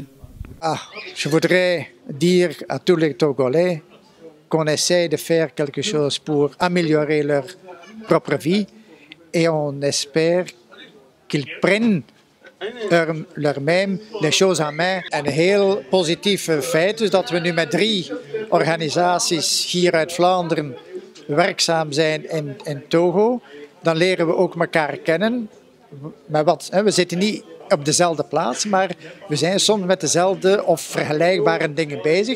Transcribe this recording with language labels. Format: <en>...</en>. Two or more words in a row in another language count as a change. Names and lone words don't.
<fr>Je voudrais dire à tous les Togolais qu'on essaie de faire quelque chose pour améliorer leur propre vie et on espère qu'ils prennent de choses en main.</fr> <nl>Een heel positief feit is dat we nu met 3 organisaties hier uit Vlaanderen werkzaam zijn in Togo. Dan leren we ook elkaar kennen. We zitten niet op dezelfde plaats, maar we zijn soms met dezelfde of vergelijkbare dingen bezig.</nl>